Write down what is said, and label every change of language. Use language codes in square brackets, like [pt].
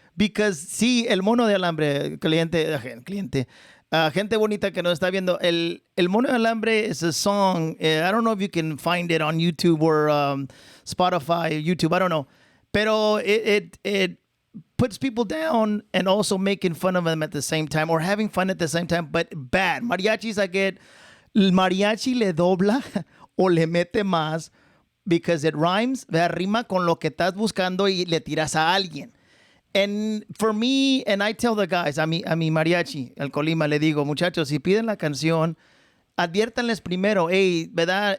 [en] Because [es] sí, el mono de alambre, cliente, gente bonita que nos está viendo, el mono de alambre [en] is a song. I don't know if you can find it on YouTube or Spotify, YouTube, I don't know. [es] Pero [en] it puts people down and also making fun of them at the same time, or having fun at the same time, but bad. [es] Mariachis, [en] I get, [es] el mariachi le dobla o le mete más [en] because it rhymes, [es] rima con lo que estás buscando y le tiras a alguien. [en] And for me, and I tell the guys, [es] a mi mariachi, al Colima, le digo, muchachos, si piden la canción, adviértanles primero, hey, ¿verdad?